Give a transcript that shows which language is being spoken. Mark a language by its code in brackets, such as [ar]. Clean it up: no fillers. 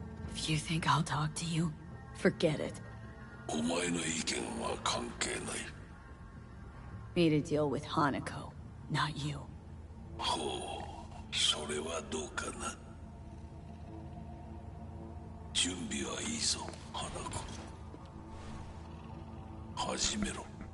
[en] If you think I'll talk to you, forget it. [ja] お前の意見は関係ない。 [en] Me to deal with Hanako, not you. [ja] ほう、それはどうかな。準備はいいぞ、花子。始めろ。